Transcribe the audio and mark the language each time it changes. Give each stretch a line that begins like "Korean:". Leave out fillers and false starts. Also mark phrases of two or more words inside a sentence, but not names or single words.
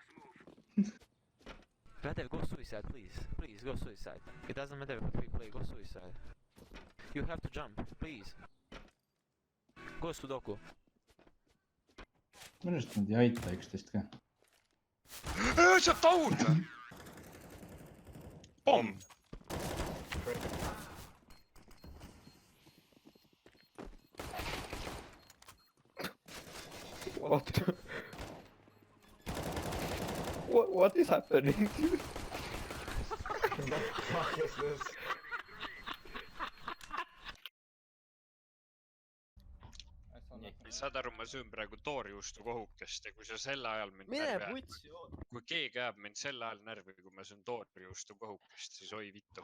English: Radev, go suicide, please. Please, go suicide. It doesn't matter what we play, go suicide. You have to jump, please. Go Sudoku.
Estonian: Minu arust nad ei aita üksteist ka. See on taun! Pomm!
English: What is happening?
Estonian: Saad aru, ma söön praegu toorjuustu kohukest ja kui sa selle ajal mind Mine närvi ajad, putsi, kui keegi ajab mind selle ajal närvi, kui ma söön toorjuustu kohukest, siis oi vittu.